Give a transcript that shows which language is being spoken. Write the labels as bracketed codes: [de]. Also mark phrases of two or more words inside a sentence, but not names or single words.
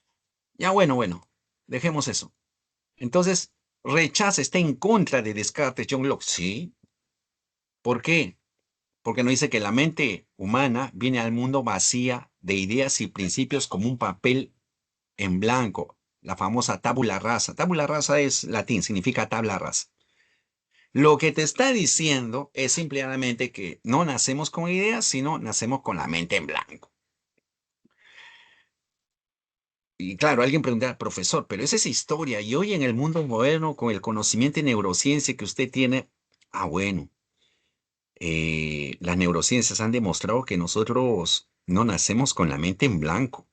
[es] Ya. Ya, bueno, dejemos eso. Entonces, rechaza, está en contra de Descartes, John Locke. Sí. ¿Por qué? Porque nos dice que la mente humana viene al mundo vacía de ideas y principios como un papel en blanco, la famosa [la] tabula rasa. Tabula rasa [es] es latín, significa tabla rasa. Lo que te está diciendo es simplemente que no nacemos con ideas, sino nacemos con la mente en blanco. Y claro, alguien preguntará, profesor, pero esa es historia. Y hoy en el mundo moderno, con el conocimiento de neurociencia que usted tiene, bueno, las neurociencias han demostrado que nosotros no nacemos con la mente en blanco.